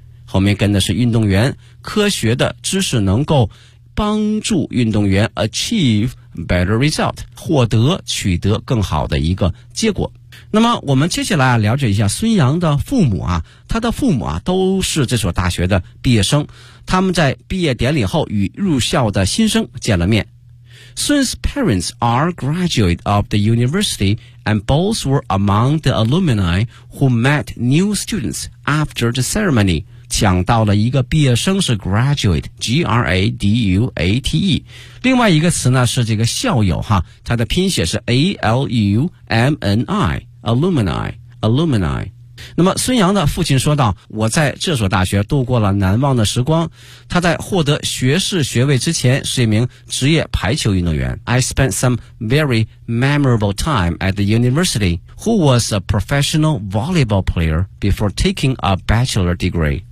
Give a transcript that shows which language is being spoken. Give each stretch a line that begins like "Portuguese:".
Chinese: 后面跟的是运动员，科学的知识能够帮助运动员
English: achieve better result，
Chinese: 获得取得更好的一个结果。那么我们接下来了解一下孙杨的父母他的父母都是这所大学的毕业生，他们在毕业典礼后与入校的新生见了面。
English: Sun's parents are graduate of the university and both were among the alumni who met new students after the ceremony。
Chinese: 讲到了一个毕业生是 graduate， G-R-A-D-U-A-T-E， 另外一个词呢是这个校友哈，它的拼写是 A-L-U-M-N-I， alumni， alumni。那么孙杨的父亲说道，我在这所大学度过了难忘的时光，他在获得学士学位之前是一名职业排球运动员。
English: I spent some very memorable time at the university who was a professional volleyball player before taking a bachelor degree。